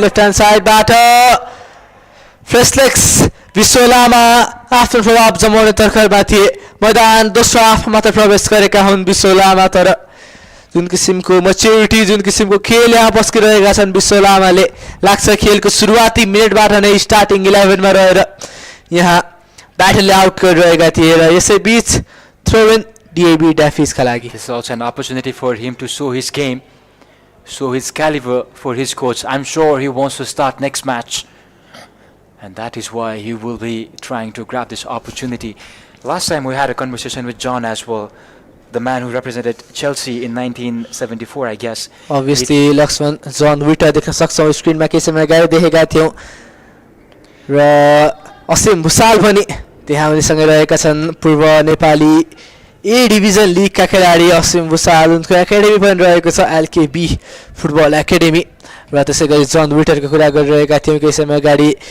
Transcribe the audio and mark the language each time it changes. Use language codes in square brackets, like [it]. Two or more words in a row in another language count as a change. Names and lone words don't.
[en] left hand sideबाट [ne] फ्रेसलेक्स विश्वलामा आफ्नो प्रभाव जमाउने तर्खरमा थिए मैदान दोस्रो हाफमा मात्र प्रवेश गरेका हुन् विश्वलामा तर जुन किसिमको मैच्योरिटी जुन किसिमको खेल यहाँ बस्किरहेका छन् विश्वलामाले लाग्छ खेलको सुरुवाती मिनेटबाट नै स्टार्टिङ 11 मा रहेर यहाँ ब्याटलले आउट गरिरहेका थिए र यसै बीच [en] throw in [ne] DAV Daffey's का लागि [en] This is also an opportunity for him to show his game, show his caliber for his coach. I'm sure he wants to start next match. And that is why he will be trying to grab this opportunity. Last time we had a conversation with John as well, the man who represented Chelsea in 1974, I guess. Obviously, [ne] लक्ष्मण जन विटर देख्न सक्छौं स्क्रिनमा केही समय अगाडि देखेका थियौं र असीम भुसाल पनि त्यहाँ उनीसँग रहेका छन् पूर्व नेपाली ए डिभिजन लिगका खेलाडी असीम भुसाल उनको एकाडेमी पनि रहेको छ LKB फुटबल एकाडेमी र त्यसैगरी जन विटरको कुरा गरिरहेका थियौं केही समय अगाडि